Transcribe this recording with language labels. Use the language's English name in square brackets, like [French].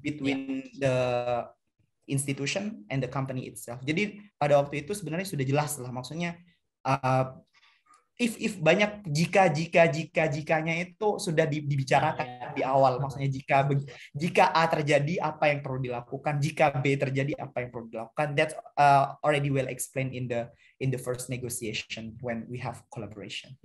[English] between the institution and the company itself. [Indonesian] Jadi pada waktu itu sebenarnya sudah jelas lah, maksudnya if banyak jikanya itu sudah dibicarakan di awal. Maksudnya jika A terjadi apa yang perlu dilakukan, jika B terjadi apa yang perlu dilakukan. [English] That's already well explained in the first negotiation when we have collaboration.